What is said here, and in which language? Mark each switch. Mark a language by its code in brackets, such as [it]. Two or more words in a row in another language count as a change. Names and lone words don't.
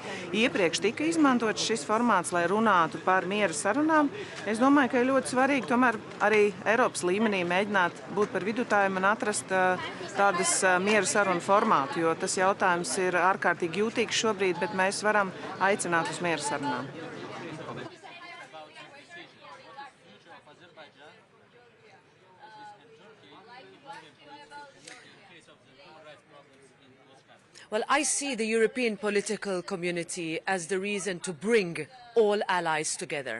[lv] Iepriekš tika izmantots šis formāts, lai runātu par miera sarunām. Es domāju, ka ir ļoti svarīgi tomēr arī Eiropas līmenī mēģināt būt par vidutājiem un atrast tādas miera sarunu formātu, jo tas jautājums ir ārkārtīgi jūtīgs šobrīd, bet mēs varam aicināt uz miera sarunām. [en] Well, I see the European political community as the reason to bring all allies together.